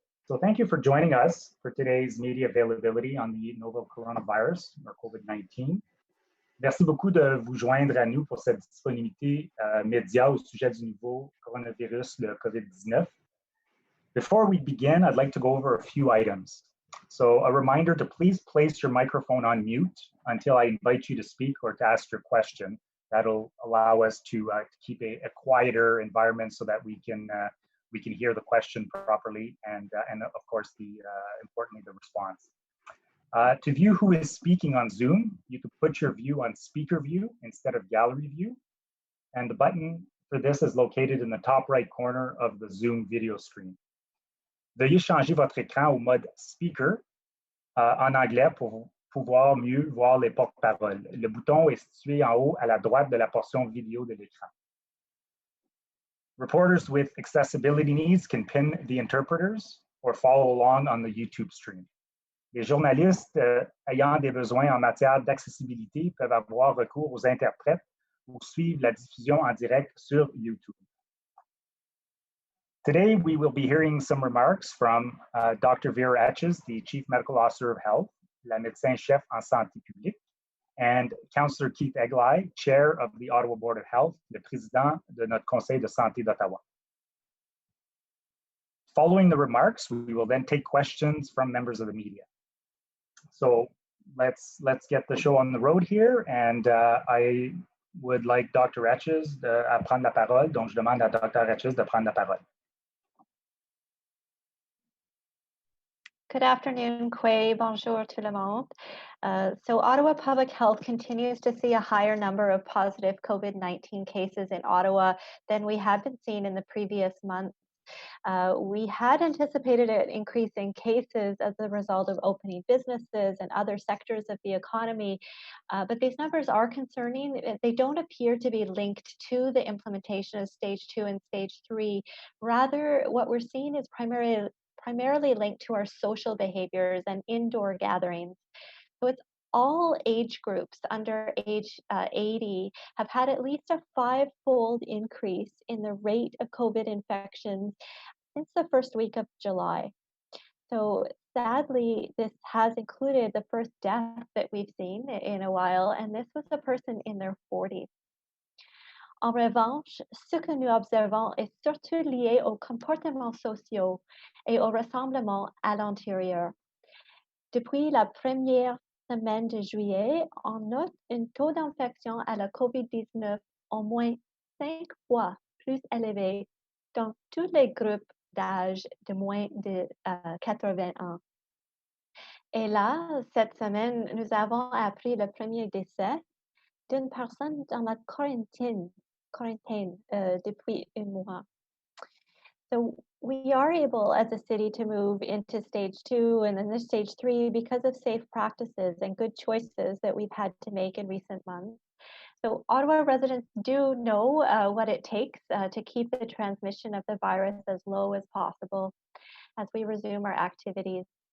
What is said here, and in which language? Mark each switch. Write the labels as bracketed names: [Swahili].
[English] So thank you for joining us for today's media availability on the novel coronavirus, or COVID-19. [French] Merci beaucoup de vous joindre à nous pour cette disponibilité média au sujet du nouveau coronavirus, le COVID-19. [English] Before we begin, I'd like to go over a few items. So a reminder to please place your microphone on mute until I invite you to speak or to ask your question. That'll allow us to keep a quieter environment so that we can hear the question properly and of course importantly the response. To view who is speaking on Zoom, you can put your view on speaker view instead of gallery view, and the button for this is located in the top right corner of the Zoom video screen. [French] Veuillez changer votre écran au mode speaker en anglais pour pouvoir mieux voir les porte-paroles. Le bouton est situé en haut à la droite de la portion vidéo de l'écran. [English] Reporters with accessibility needs can pin the interpreters or follow along on the YouTube stream. [French] Les journalistes ayant des besoins en matière d'accessibilité peuvent avoir recours aux interprètes ou suivre la diffusion en direct sur YouTube. [English] Today, we will be hearing some remarks from Dr. Vera Etches, the Chief Medical Officer of Health, [French] la médecin-chef en santé publique, [English] and Councillor Keith Eglai, Chair of the Ottawa Board of Health, [French] le président de notre Conseil de santé d'Ottawa. [English] Following the remarks, we will then take questions from members of the media. So let's get the show on the road here, and I would like Dr. [French] Etches à prendre la parole, donc je demande à Dr. Etches de prendre la parole. [English] Good afternoon, [French] Quay. Bonjour tout le monde. [English] So Ottawa Public Health continues to see a higher number of positive COVID-19 cases in Ottawa than we had been seeing in the previous months. We had anticipated an increase in cases as a result of opening businesses and other sectors of the economy, but these numbers are concerning. They don't appear to be linked to the implementation of stage 2 and stage 3. Rather, what we're seeing is primarily linked to our social behaviors and indoor gatherings. So it's all age groups under age 80 have had at least a 5-fold increase in the rate of COVID infections since the first week of July. So sadly, this has included the first death that we've seen in a while, and this was a person in their 40s. [French] En revanche, ce que nous observons est surtout lié aux comportements sociaux et au rassemblement à l'intérieur. Depuis la première semaine de juillet, on note un taux d'infection à la COVID-19 au moins 5 fois plus élevé dans tous les groupes d'âge de moins de 80 ans. Et là, cette semaine, nous avons appris le premier décès d'une personne dans la quarantaine depuis un mois. [English] So we are able as a city to move into stage 2 and then stage 3 because of safe practices and good choices that we've had to make in recent months. So Ottawa residents do know what it takes to keep the transmission of the virus as low as possible as we resume our activities.